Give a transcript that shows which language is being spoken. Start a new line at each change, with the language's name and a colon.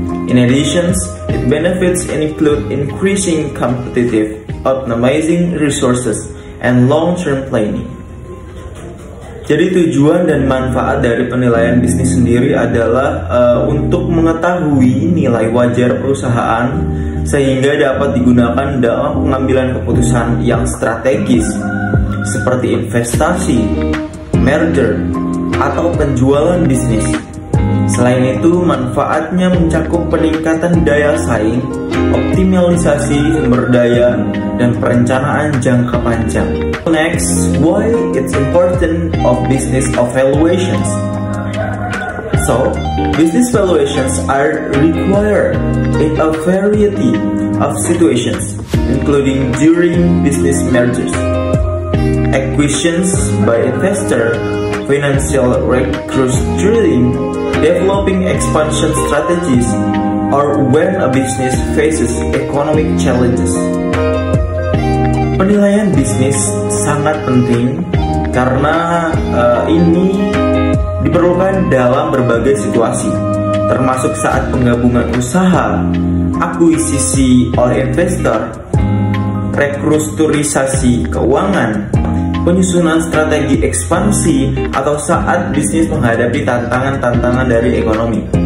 English: In addition, its benefits include increasing competitive, optimizing resources, and long-term planning.
Indonesian: Jadi tujuan dan manfaat dari penilaian bisnis sendiri adalah untuk mengetahui nilai wajar perusahaan sehingga dapat digunakan dalam pengambilan keputusan yang strategis seperti investasi, merger, atau penjualan bisnis. Selain itu, manfaatnya mencakup peningkatan daya saing, optimalisasi sumber daya, dan perencanaan jangka panjang.
English: Next, why it's important of business evaluations. So, business valuations are required in a variety of situations, including during business mergers, acquisitions by investor, financial restructuring, developing expansion strategies, or when a business faces economic challenges.
Indonesian: Penilaian bisnis sangat penting karena ini diperlukan dalam berbagai situasi, termasuk saat penggabungan usaha, akuisisi oleh investor, restrukturisasi keuangan, penyusunan strategi ekspansi, atau saat bisnis menghadapi tantangan-tantangan dari ekonomi.